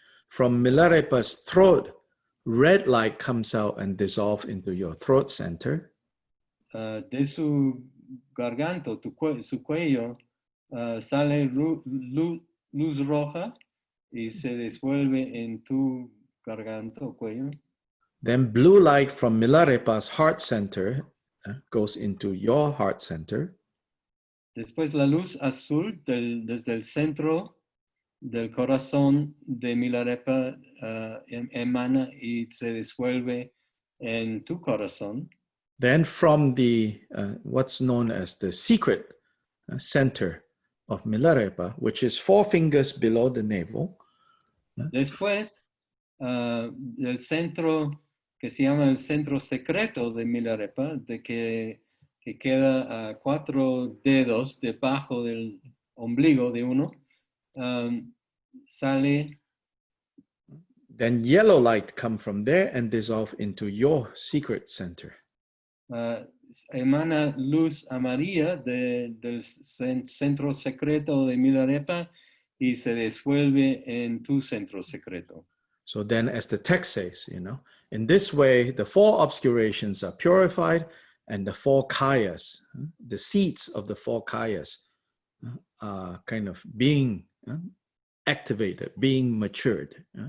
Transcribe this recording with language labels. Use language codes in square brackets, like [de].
[en] From Milarepa's throat, red light comes out and dissolves into your throat center. [es] De su garganta, su cuello, sale luz roja y se disuelve en tu garganta o cuello. [en] Then blue light from Milarepa's heart center goes into your heart center. [es] Después la luz azul desde el centro del corazón de Milarepa emana y se disuelve en tu corazón. [en] Then from the what's known as the secret center of Milarepa, which is 4 fingers below the navel. [es] Después del centro que se llama el centro secreto de Milarepa, de que queda a 4 dedos debajo del ombligo de uno, sale. [en] Then yellow light come from there and dissolve into your secret center. [es] Emana luz amarilla del centro secreto de Milarepa y se disuelve en tu centro secreto. [en] So then, as the text says, in this way, the 4 obscurations are purified and the 4 kayas, the seeds of the 4 kayas, are kind of being activated, being matured.